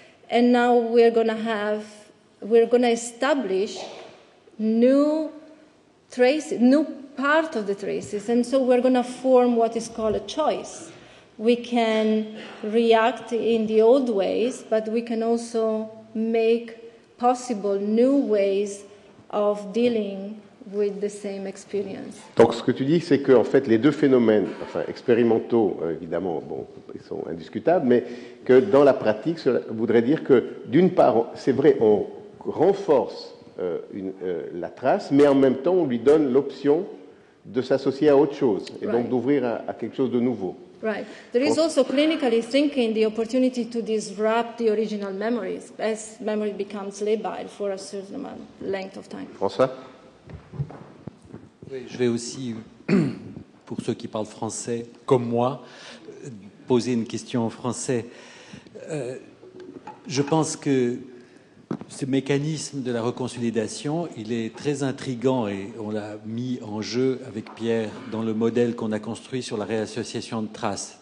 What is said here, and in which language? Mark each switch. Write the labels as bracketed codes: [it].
[en] And now we're going to establish new traces, new part of the traces, and so we're going to form what is called a choice. We can react in the old ways, but we can also make possible new ways of dealing with the same experience. [fr] Donc ce que tu dis, c'est qu'en fait les deux phénomènes, enfin expérimentaux, évidemment, bon, ils sont indiscutables, mais que dans la pratique, cela voudrait dire que d'une part, c'est vrai, on renforce la trace, mais en même temps, on lui donne l'option de s'associer à autre chose, et donc d'ouvrir à quelque chose de nouveau. [en] Right. There is also clinically thinking the opportunity to disrupt the original memories as memory becomes labile for a certain length of time. François ? [fr] Oui, je vais aussi, pour ceux qui parlent français, comme moi, poser une question en français. Je pense que ce mécanisme de la reconsolidation, il est très intriguant et on l'a mis en jeu avec Pierre dans le modèle qu'on a construit sur la réassociation de traces.